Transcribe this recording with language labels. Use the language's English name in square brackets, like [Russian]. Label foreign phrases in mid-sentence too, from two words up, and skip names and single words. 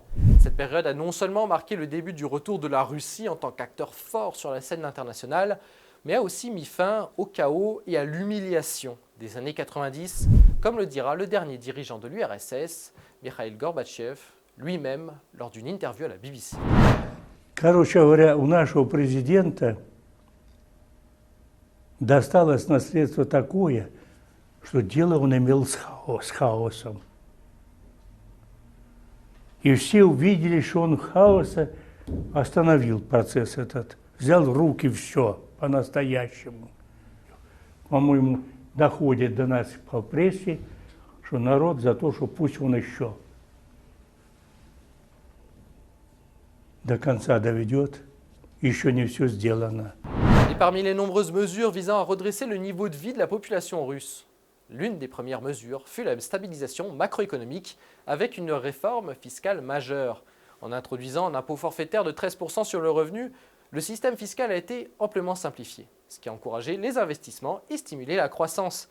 [French] Cette période a non seulement marqué le début du retour de la Russie en tant qu'acteur fort sur la scène internationale, mais a aussi mis fin au chaos et à l'humiliation des années 90, comme le dira le dernier dirigeant de l'URSS, Mikhail Gorbatchev, lui-même lors d'une interview à la BBC. [Russian] Короче говоря, у нашего президента досталось наследство такое, что дело он имел с хаосом. И все увидели, что он хаоса остановил процесс этот, взял в руки все по-настоящему. По-моему, доходит до нас по прессе, что народ за то, что пусть он еще до конца доведет, еще не все сделано. [French] Et parmi les nombreuses mesures visant à redresser le niveau de vie de la population russe, l'une des premières mesures fut la stabilisation macroéconomique avec une réforme fiscale majeure. En introduisant un impôt forfaitaire de 13% sur le revenu, le système fiscal a été amplement simplifié, ce qui a encouragé les investissements et stimulé la croissance.